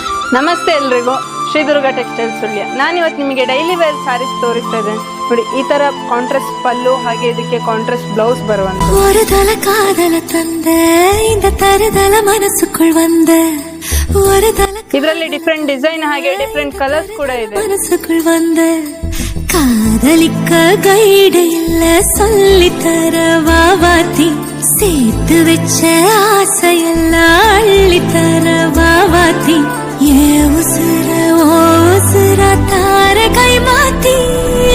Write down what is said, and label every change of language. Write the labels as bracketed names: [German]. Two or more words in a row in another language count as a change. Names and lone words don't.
[Kannada] ನಮಸ್ತೆ ಎಲ್ರಿಗೂ, ಶ್ರೀದುರ್ಗ ಟೆಕ್ಸ್ಟೈಲ್ಸ್ ಸುಳ್ಯ. ನಾನಿವತ್ತು ನಿಮಗೆ [English] daily wear sarees [Kannada] ತೋರಿಸ್ತಾ ಇದ್ದೇನೆ ನೋಡಿ. ಈ ತರ ಕಾಂಟ್ರಾಸ್ಟ್ ಪಲ್ಲು, ಹಾಗೆ ಇದಕ್ಕೆ [English] contrast blouse [Kannada] ಬರುವಂತ. [Tamil] ஒருதல காதல தந்த இந்த தருதல மனசுக்குள் வந்த ஒருதல [Kannada] ಇದರಲ್ಲಿ [English] different design [Kannada] ಹಾಗೆ [English] different colours [Kannada] ಕೂಡ ಇದೆ. [Tamil] மனசுக்குள் வந்த காதலிக்க கைடு இல்ல சொல்லித்தர வாவாத்தி சேர்த்து வச்ச ஆசையெல்லாம் அள்ளித்தர வாவாத்தி ஏ உசுர ஓ உசுர தார கை மாத்தி